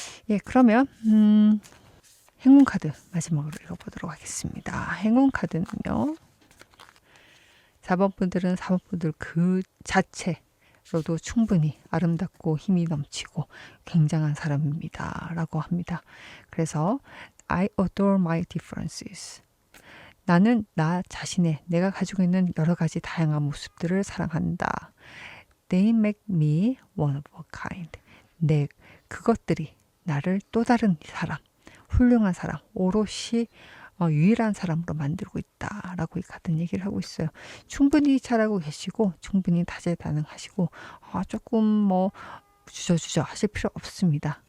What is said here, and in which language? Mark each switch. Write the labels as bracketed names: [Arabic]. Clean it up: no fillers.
[Korean] 예, 그러면 행운 카드 마지막으로 읽어보도록 하겠습니다. 행운 카드는요. 4번 분들은 4번 분들 그 자체로도 충분히 아름답고 힘이 넘치고 굉장한 사람입니다. 라고 합니다. 그래서 [English] I adore my differences. [Korean] 나는 나 자신의 내가 가지고 있는 여러 가지 다양한 모습들을 사랑한다. [English] They make me one of a kind. [Korean] 그것들이 나를 또 다른 사람, 훌륭한 사람, 오롯이 유일한 사람으로 만들고 있다라고 이 카드는 얘기를 하고 있어요. 충분히 잘하고 계시고 충분히 다재다능하시고 조금 뭐 주저주저 하실 필요 없습니다.